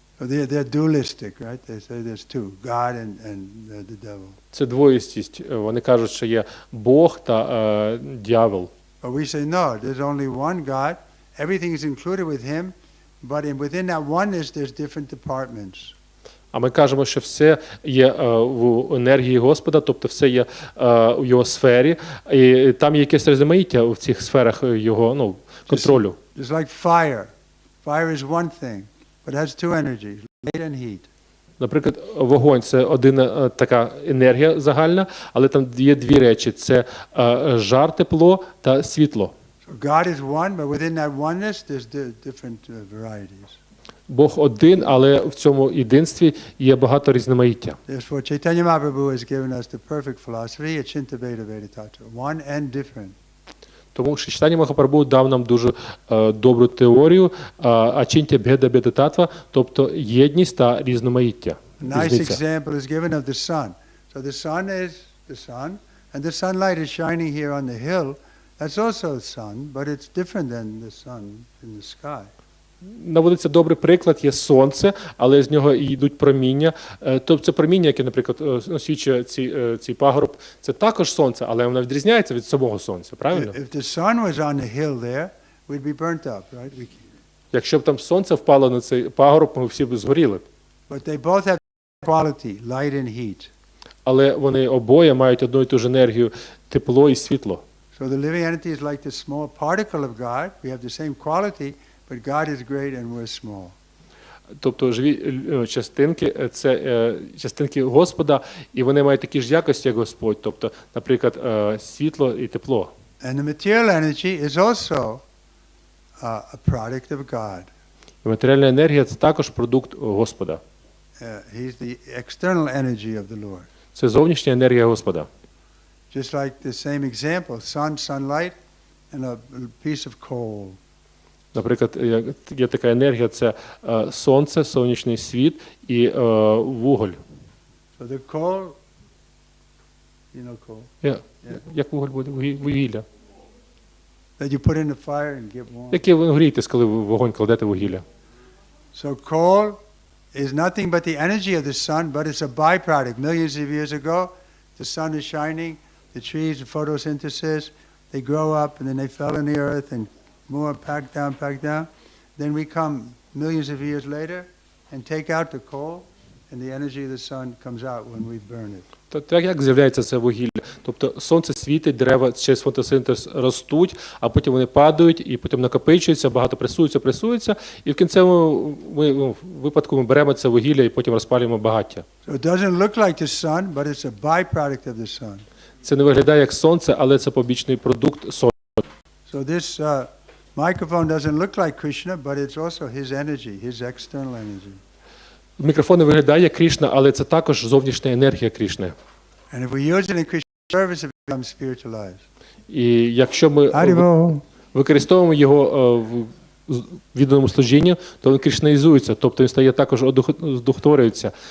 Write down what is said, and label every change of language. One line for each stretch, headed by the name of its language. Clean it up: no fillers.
English: So they're dualistic, right? They say there's two, God and the devil.
Ukrainian: Це двоїстість. Вони кажуть, що є Бог та дьявол.
English: But we say no, there's only one God. Everything is included with him, but within that oneness there's different departments.
Ukrainian: А ми кажемо, що все є в енергії Господа, тобто все є у його сфері, і там є якесь різноманіття в цих сферах його контролю.
English: Just like fire. Fire is one thing, but it has two energies, light and heat.
Ukrainian: Наприклад, вогонь – це одна така енергія загальна, але там є дві речі – це жар, тепло та світло.
English: So God is one, but within that oneness there's different varieties.
Ukrainian: Бог один, але в цьому єдинстві є багато різноманіття.
English: Therefore, Chaitanya Mahaprabhu has given us the perfect philosophy, Achinta Veda Vedatattva, one and different.
Ukrainian: Тому що Чайтанья Махапрабху дав нам дуже добру теорію Ачінтя Беда Бедататва, тобто єдність та різноманіття.
English: A nice example is given of the sun. So the sun is the sun, and the sunlight is shining here on the hill. That's also the sun, but it's different than the sun in the sky.
Ukrainian: Наводиться добрий приклад, є сонце, але з нього йдуть проміння. Тобто це проміння, яке, наприклад, освічує цей пагорб, це також сонце, але воно відрізняється від самого сонця, правильно?
English: If the sun was on the hill there, we'd be burnt up, right?
Ukrainian: Якщо б там сонце впало на цей пагорб, ми всі б згоріли.
English: But they both have quality, light and heat.
Ukrainian: Але вони обоє мають одну і ту ж енергію, тепло і світло.
English: So the living entity is like the small particle of God. We have the same quality, but God is great and we're small.
Ukrainian: Тобто живі частинки – це частинки Господа, і вони мають такі ж якості, як Господь. Тобто, наприклад, світло і тепло.
English: And the material energy is also a product of God.
Ukrainian: І матеріальна енергія – це також продукт Господа.
English: He's the external energy of the Lord.
Ukrainian: Це зовнішня енергія Господа.
English: Just like the same example, sunlight, and a piece of coal.
Ukrainian: Наприклад, є така енергія – це сонце, сонячний світ і вуголь.
English: So the coal, you know coal?
Ukrainian: Як вуголь буде? Вугілля.
English: That you put in the fire and get warm.
Ukrainian: Яке ви грієтесь, коли ви в вогонь кладете вугілля?
English: So coal is nothing but the energy of the sun, but it's a byproduct. Millions of years ago, the sun is shining, the trees, the photosynthesis, they grow up and then they fell in the earth and more packed down. Then we come millions of years later and take out the coal and the energy of the sun comes out when we burn it.
Ukrainian: Так як з'являється це вугілля? Тобто сонце світить, дерева через фотосинтез ростуть, а потім вони падають і потім накопичуються, багато пресуються, і в кінцевому випадку ми беремо це вугілля і потім розпалюємо багаття.
English: So it doesn't look like the sun, but it's a byproduct of the sun.
Ukrainian: Це не виглядає як сонце, але це побічний продукт сонця.
English: So this microphone doesn't look like Krishna, but it's also his energy, his external energy.
Ukrainian: Мікрофон не виглядає як Крішна, але це також зовнішня енергія Крішни.
English: And if we use it in Krishna service, it becomes spiritualized.
Ukrainian: І якщо ми використовуємо його відданому служінню, то він кришнаїзується, тобто він стає також одухотворюється.